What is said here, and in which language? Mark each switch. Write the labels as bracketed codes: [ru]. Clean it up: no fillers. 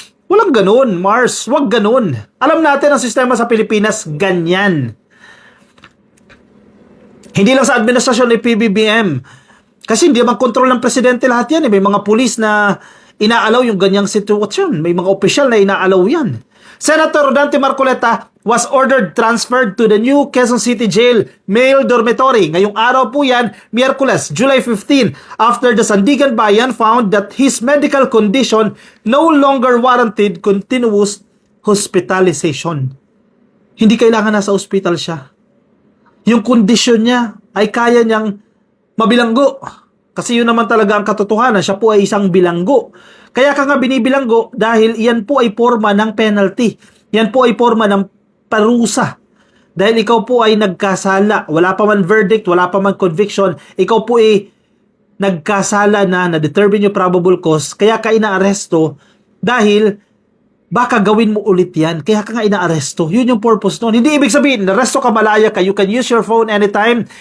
[tl] Walang ganun, Mars. Wag ganun. Alam natin ang sistema sa Pilipinas, ganyan. Hindi lang sa administrasyon ni PBBM. Kasi hindi naman kontrol ng presidente lahat yan. May mga pulis na inaalaw yung ganyang sitwasyon. May mga opisyal na inaalaw yan. [en] Senator Dante Marcoleta was ordered transferred to the New Quezon City Jail male dormitory. [tl] Ngayong araw po yan, Miyerkules, [en] July 15, after the Sandigan Bayan found that his medical condition no longer warranted continuous hospitalization. [tl] Hindi kailangan nasa ospital siya. Yung kondisyon niya ay kaya niyang mabilanggo. Kasi yun naman talaga ang katotohanan. Siya po ay isang bilanggo. Kaya ka nga binibilanggo dahil yan po ay forma ng penalty. Yan po ay forma ng parusa. Dahil ikaw po ay nagkasala. Wala pa man verdict, wala pa man conviction. Ikaw po ay nagkasala na-determine yung probable cause. Kaya ka inaaresto dahil baka gawin mo ulit yan. Kaya ka nga inaaresto. Yun yung purpose nun. Hindi ibig sabihin, naresto ka, malaya ka. [en] You can use your phone anytime.